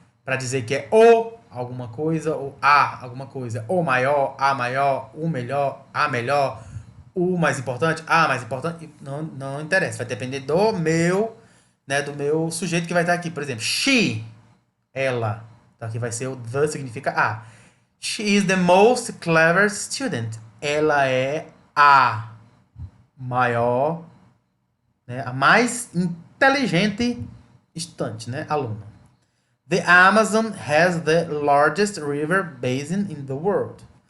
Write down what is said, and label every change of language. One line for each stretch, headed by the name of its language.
Portuguese: Para dizer que é o alguma coisa ou a alguma coisa. O maior, a maior, o melhor, a melhor, o mais importante, a mais importante. Não interessa. Vai depender do meu, né, do meu sujeito que vai estar aqui. Por exemplo, she, ela. Então aqui vai ser o the significa a.
English: She is the most clever student.
Portuguese: Ela é a maior, né, a mais inteligente estudante, né, aluna.
English: The Amazon has the largest river basin in the world.